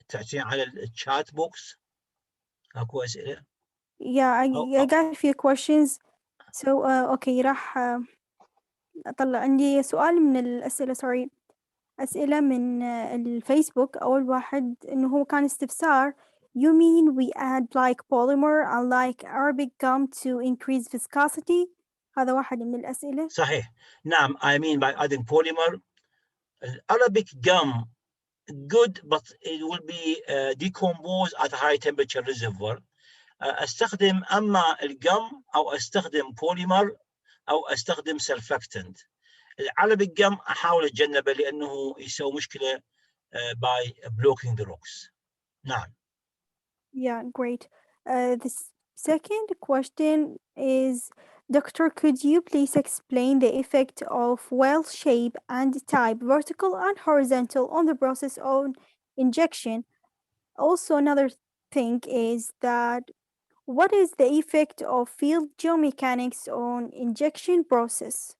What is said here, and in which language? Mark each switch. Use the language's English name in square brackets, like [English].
[Arabic] تحكين على الشات بوكس اكو اسئله. [English] Yeah, I got a few questions. So okay [Arabic] راح أطلع عندي سؤال من الأسئلة sorry أسئلة من الفيسبوك. أول واحد إنه هو كان استفسار [English] you mean we add like polymer and like Arabic gum to increase viscosity. [Arabic] هذا واحد من الأسئلة. صحيح نعم [English] I mean by adding polymer Arabic gum good but it will be decomposed at a high temperature reservoir. [Arabic] استخدم اما الجم او استخدم بوليمر او استخدم سلفكتنت. العربيك جم احاول اتجنبه لانه يسوي مشكله [English] by blocking the rocks. [Arabic] نعم. [English] Yeah, great. The second question is, Doctor, could you please explain the effect of well shape and type, vertical and horizontal, on the process of injection? Also, another thing is that what is the effect of field geomechanics on injection process?